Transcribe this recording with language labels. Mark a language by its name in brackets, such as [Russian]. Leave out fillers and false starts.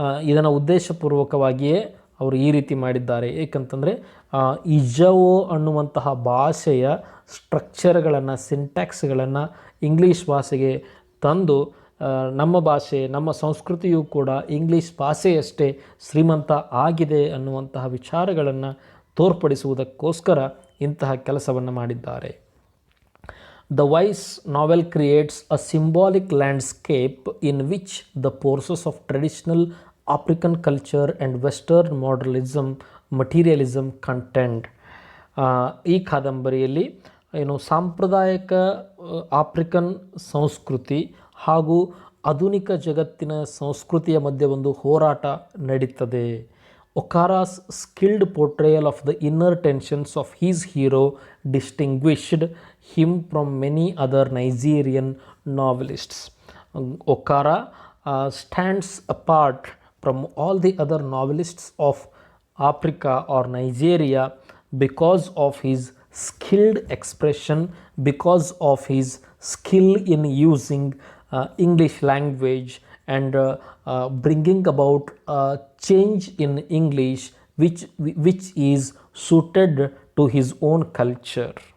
[Kannada] ಇದನ್ನು ಉದ್ದೇಶಪೂರ್ವಕವಾಗಿಯೇ ಅವರು ಈ ರೀತಿ ಮಾಡಿದ್ದಾರೆ. ಏಕೆಂತಂದರೆ ಇಜವೋ ಅನ್ನುವಂತಹ ಭಾಷೆಯ ಸ್ಟ್ರಕ್ಚರ್ಗಳನ್ನು, ಸಿಂಟ್ಯಾಕ್ಸ್ಗಳನ್ನು ಇಂಗ್ಲೀಷ್ ಭಾಷೆಗೆ ತಂದು ನಮ್ಮ ಭಾಷೆ, ನಮ್ಮ ಸಂಸ್ಕೃತಿಯೂ ಕೂಡ ಇಂಗ್ಲೀಷ್ ಭಾಷೆಯಷ್ಟೇ ಶ್ರೀಮಂತ ಆಗಿದೆ ಅನ್ನುವಂತಹ ವಿಚಾರಗಳನ್ನು ತೋರ್ಪಡಿಸುವುದಕ್ಕೋಸ್ಕರ ಇಂತಹ ಕೆಲಸವನ್ನು ಮಾಡಿದ್ದಾರೆ. [English] The Voice novel creates a symbolic landscape in which the forces of traditional African culture and Western materialism contend. [Kannada] ಈ ಕಾದಂಬರಿಯಲ್ಲಿ ಸಾಂಪ್ರದಾಯಿಕ ಆಫ್ರಿಕನ್ ಸಂಸ್ಕೃತಿ ಹಾಗೂ ಆಧುನಿಕ ಜಗತ್ತಿನ ಸಂಸ್ಕೃತಿಯ ಮಧ್ಯೆ ಒಂದು ಹೋರಾಟ ನಡೀತದೆ. [English] Okara's skilled portrayal of the inner tensions of his hero distinguished him from many other Nigerian novelists. Okara stands apart from all the other novelists of Africa or Nigeria because of his skilled expression, because of his skill in using English language and bringing about change in English which is suited to his own culture.